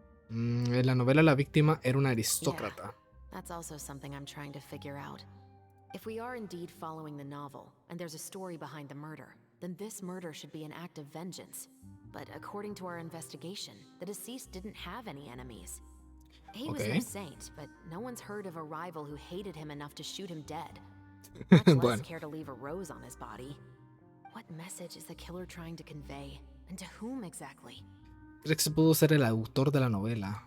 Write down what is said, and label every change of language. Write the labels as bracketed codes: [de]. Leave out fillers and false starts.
[es] En la novela la víctima era una aristócrata. [en] That's also something I'm trying to figure out. If we are indeed following the novel, and there's a story behind the murder, then this murder should be an act of vengeance. But according to our investigation, the deceased didn't have any enemies. He was no saint, but no one's heard of a rival who hated him enough to shoot him dead. Much less care to leave a rose on his body. What message is the killer trying to convey? And to whom exactly? [es] ¿Crees que se pudo ser el autor de la novela?